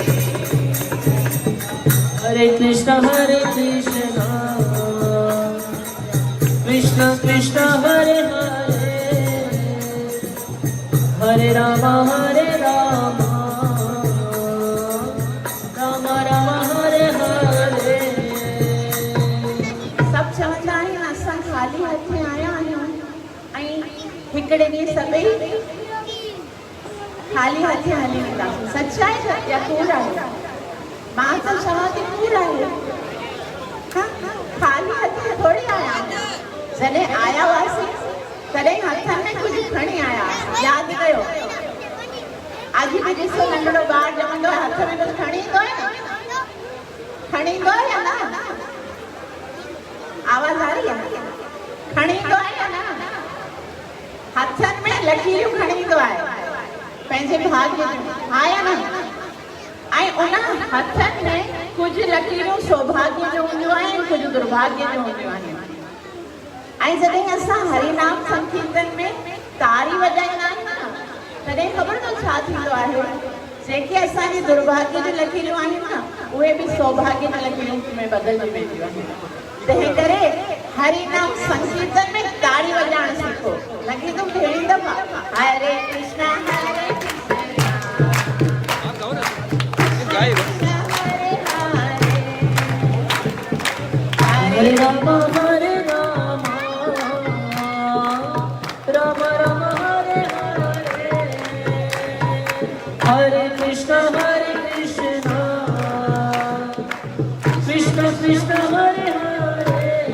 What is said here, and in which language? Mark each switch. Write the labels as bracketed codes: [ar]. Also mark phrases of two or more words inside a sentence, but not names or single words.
[sa] हरे कृष्ण कृष्ण कृष्ण हरे हरे हरे राम हरे राम राम राम हरे हरे Hare Rama Hare Rama Rama Rama Hare Hare [sd] सब चवंदा आहिनि असां ख़ाली हथे आया आहियूं ऐं हिकिड़े ॾींहुं सभई ख़ाली हथे हली वेंदासीं सच आहे या कूड़ आहे मां त चवां थी कूड़ आहे ख़ाली हथे थोरी आया जॾहिं आया हुआसीं तॾहिं हथनि में कुझु खणी आया यादि कयो अॼु बि ॾिसो नंढड़ो ॿारु ॼमंदो आहे हथ में कुझु खणी ईंदो आहे न खणी ईंदो आहे या न [hi] आवाज़ आ रही है [sd] खणी ईंदो आहे या न हथनि में लकीरियूं खणी ईंदो आहे पंहिंजे भाग्य जूं हा या न ऐं उन हथनि में कुझु लकीरियूं सौभाग्य जूं हूंदियूं आहिनि कुझु दुर्भाग्य जूं हूंदियूं आहिनि ऐं जॾहिं असां हरिनाम संकीर्तन में तारी वॼाईंदा आहियूं न तॾहिं ख़बर अथव छा थींदो आहे जेके असांजी दुर्भाग्य जूं लकीरियूं आहिनि न उहे बि सौभाग्य जूं लकीरियूं में बदिलजी वेंदियूं आहिनि तंहिं करे हरिनाम संकीर्तन में ताड़ी वॼाइण सिखो लॻे थो पहिरीं दफ़ा [sa] हरे कृष्णा हरे कृष्णा हरे राम हरे राम राम राम हरे हरे हरे कृष्ण कृष्ण कृष्ण हरे हरे